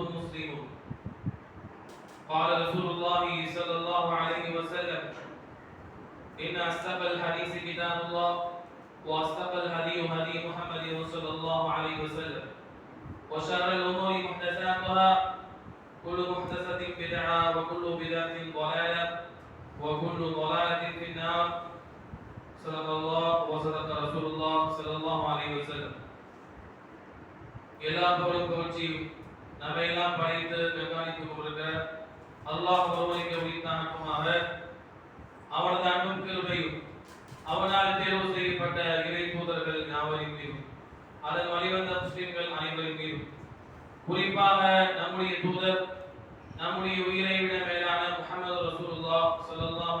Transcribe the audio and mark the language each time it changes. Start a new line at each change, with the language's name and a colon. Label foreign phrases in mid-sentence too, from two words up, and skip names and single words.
Arabic: مسلمون قال رسول الله صلى الله عليه وسلم إن أصدق الحديث كتاب الله وأصدق الهدي هدي محمد صلى الله عليه وسلم وشر الأمور محدثاتها كل محدثة بدعة وكل بدعة ضلالة وكل ضلالة في النار صدق الله وصدق رسول الله صلى الله عليه وسلم
Tamil: எல்லா புகழும் புகழ்ச்சியும் நம்மையெல்லாம் படைத்து கண்காணித்துக் கொண்டிருக்கிற அல்லாஹ் ஒருவனுக்கு உரித்தானமாக அவனது அன்பும் கிருபையும் அவனால் தேர்வு செய்யப்பட்ட இறை தூதர்கள் யாவரின் மீதும் அதன் வழிவந்த முஸ்லிம்கள் அனைவரின் மீதும் குறிப்பாக நம்முடைய தூதர் நம்முடைய உயிரை விட மேலான
Arabic: محمد رسول الله صلى الله